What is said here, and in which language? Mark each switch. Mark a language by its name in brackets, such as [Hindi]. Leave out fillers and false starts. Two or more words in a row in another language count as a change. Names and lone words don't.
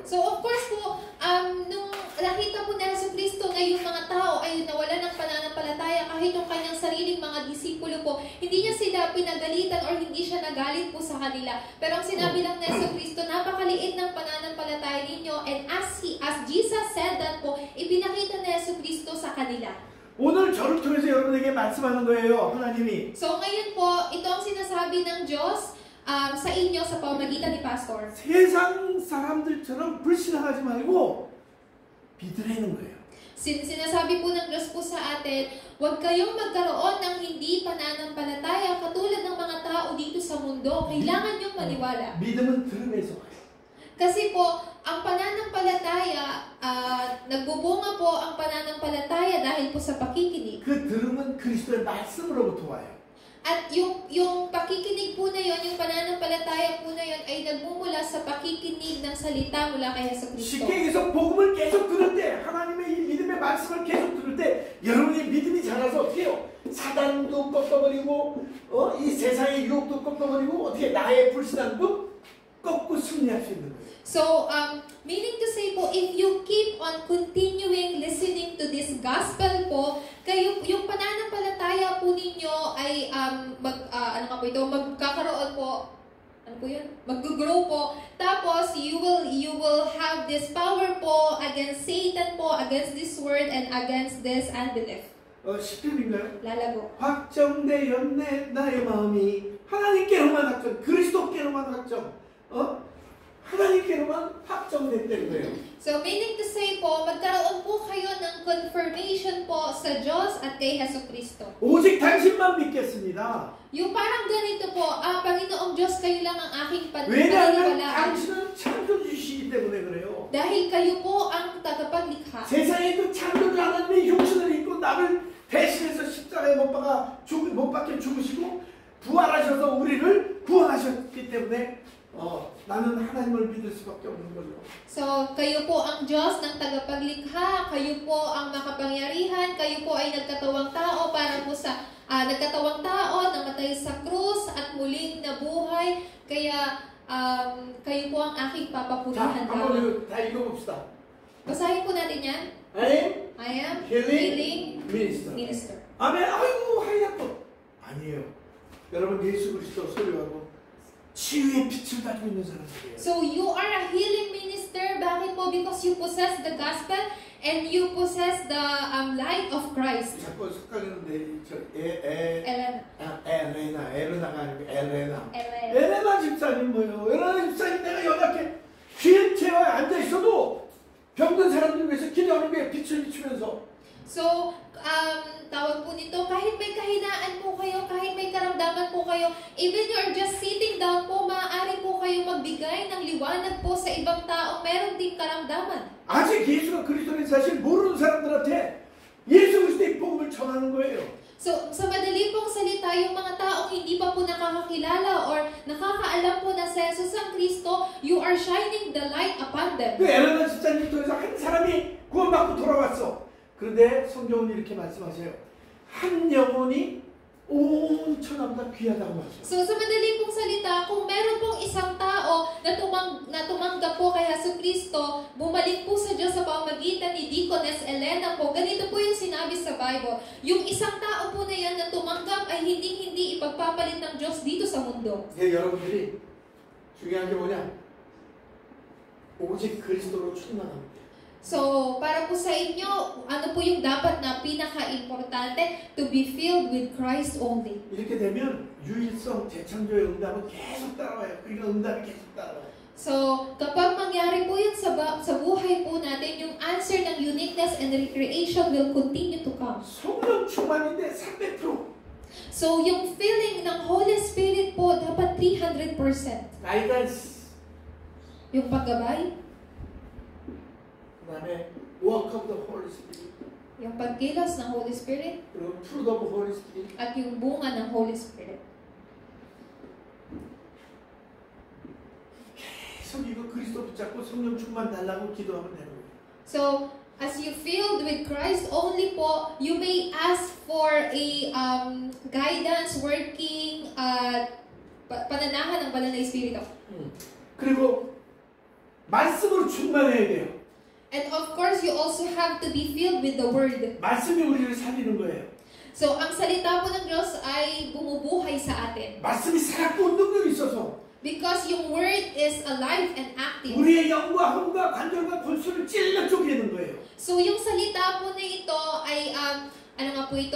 [English] So of course [Filipino] po, nung nakita po na Jesucristo na yung mga tao ay nawala ng pananampalataya kahit yung kanyang sariling mga disipulo po, hindi niya sila pinagalitan or hindi siya nagalit po sa kanila. Pero ang sinabi lang na Jesucristo, napakaliit ng pananampalataya ninyo, [English] and as Jesus said that [Filipino] po, ipinakita na Jesucristo sa kanila. [Korean] 오늘 저를 통해서 여러분에게 말씀하는 거예요. 하나님이. [Filipino] So ngayon po, ito ang sinasabi ng Diyos sa inyo sa pamamagitan ni Pastor. [Korean] 세상 사람들처럼 불신앙하지 말고 믿으라는 거예요. [Filipino] Sinasabi po ng Diyos po sa atin, huwag kayong magkaroon ng hindi pananampalataya katulad ng mga tao dito sa mundo. Kailangan niyong maniwala. [Korean] 믿음은 들음에서 와요. [Filipino] Kasi po, ang pananampalataya, nagbubunga po ang pananampalataya dahil po sa pakikinig. [Korean] 그 들음은 그리스도의 말씀으로부터 와요. [Filipino] At yung pakikinig po na yon, yung pananampalataya po na yon ay nagmumula sa pakikinig ng salita mula kay Hesus Kristo. [Korean] 쉽게 얘기해서 복음을 계속 들을 때, 하나님의 이 믿음의 말씀을 계속 들을 때 여러분의 믿음이 자라서 어떻게 해요? 사단도 꺾어버리고 이 세상의 유혹도 꺾어버리고 어떻게 나의 불신앙도 꺾고 승리할 수 있는 거예요. [English] So, meaning to say po, if you keep on continuing listening to this gospel po, [Filipino] kayo, yung pananampalataya po ninyo ay, magkakaroon po, mag-grow po. Tapos, [English] you will have this power po against Satan po, against this word, and against this unbelief. [Korean] 10절인가요? [Filipino] Lalago. [Korean] 확정되었네 나의 마음이 하나님께로만 확정, 그리스도께로만 확정, 하나님께로만 확정됐다는 거예요. [Filipino] So, [English] meaning to say [Filipino] po, magkaroon po kayo ng confirmation po sa Diyos at kay Hesus Kristo. [Korean] 오직 당신만 믿겠습니다. [Filipino] Yung parang ganito po, Panginoong Diyos, kayo lang ang aking [Korean] 왜냐하면 [Filipino] paniniwalaan. [Korean] 당신은 창조주시기 때문에 그래요. [Filipino] Dahil kayo po ang tagapaglikha. [Korean] 세상에 그 창조주 하나님의 형신을 입고 나를 대신해서 십자가에 못 박혀 죽으시고 부활하셔서 우리를 구원하셨기 때문에 나는 하나님을 믿을 수밖에 없는 거죠. [Filipino] So, kayo po ang Diyos ng tagapaglikha, kayo po ang makapangyarihan, kayo po ay nagkatawang tao para po sa nagkatawang tao, namatay sa krus at muling nabuhay, kaya kayo po ang aking [Korean] 자, [Filipino] papapurihan. [Korean] 한번 다 읽어봅시다. [Filipino] Basahin po natin yan. [English] I am healing minister. [Korean] 아멘. 아이고 하얗고 아니에요. 여러분 예수 그리스도 소유하고 치유의 빛을 가지고 있는 사람들이에요. [English] So you are a healing minister. [Filipino] Bakit po? [English] Because you possess the gospel and you possess the light of Christ. [Korean] 자꾸 헷갈리는데 에레나가 아니고 에레나 집사님 뭐예요? 에레나 집사님 내가 연약해 귀한 채와 앉아 있어도 병든 사람들 위해서 기도하는 게 빛을 비추면서. [Filipino] So tawag po nito, kahit may kahinaan po kayo, kahit may karamdaman po kayo, [English] even you're just sitting down [Filipino] po, maaari po kayo magbigay ng liwanag po sa ibang tao, meron ding karamdaman. [Korean] 아직 예수가 그리스도인 사실 모르는 사람들한테 예수 그리스도의 복음을 전하는 거예요. [Filipino] So, sa madali pong salita, yung mga taong hindi pa po nakakakilala or nakakaalam po na si Jesus ang Kristo, [English] you are shining the light upon them. [Korean] 그 에레나 집사님 통해서 한 사람이 구원받고 돌아왔어. 그런데 성경은 이렇게 말씀하세요. 한 영혼이 온 천하보다 귀하다고 하죠. [Filipino] So sa madali pong salita, kung meron pong isang tao na tumanggap po kay Hesus Kristo, bumalik po sa Diyos sa pamamagitan ni Deaconess Elena po, ganito po yung sinabi sa Bible. Yung isang tao po na yan na tumanggap ay hindi ipagpapalit ng Diyos dito sa mundo. [Korean] 예, 여러분들이 중요한 게 뭐냐? 오직 그리스도로 충만합니다. [Filipino] So, para po sa inyo, ano po yung dapat na pinaka-importante? [English] To be filled with Christ only. [Korean] 이렇게 되면 유일성, 재창조의 응답은 계속 따라와요. 그러니까 응답이 계속 따라와요. [Filipino] So, kapag mangyari po yun sa buhay po natin, yung answer ng [English] uniqueness and recreation will continue to come. [Korean] 성령 충만인데 300%. [Filipino] So, yung feeling ng Holy Spirit po, dapat 300%. [Korean] 가이던스. [Filipino] Yung paggabay, [Korean] 그 다음에 [English] work of the Holy Spirit. [Filipino] yung pagkilos ng Holy Spirit, [Korean] 그리고 [English] fruit of the Holy Spirit. [Filipino] at yung bunga ng Holy Spirit. [Korean] 계속 이거 그리스도 붙잡고 성령 충만 달라고 기도하면 되는 거예요. [English] So, as you filled with Christ only po, you may ask for a guidance, working, [Filipino] pananahan ng banal na Espiritu. [Korean] 그리고 말씀으로 충만해야 돼요. [English] And of course, you also have to be filled with the Word. [Korean] 말씀이 우리를 살리는 거예요. [Filipino] So, ang salita po ng Diyos ay bumubuhay sa atin. [Korean] 말씀이 살았고 능력이 있어서 [English] Because yung Word is alive and active. [Korean] 우리의 영과 혼과 관절과 골수를 찔러 쪼개는 거예요. [Filipino] So, yung salita po na ito ay Ano nga po ito?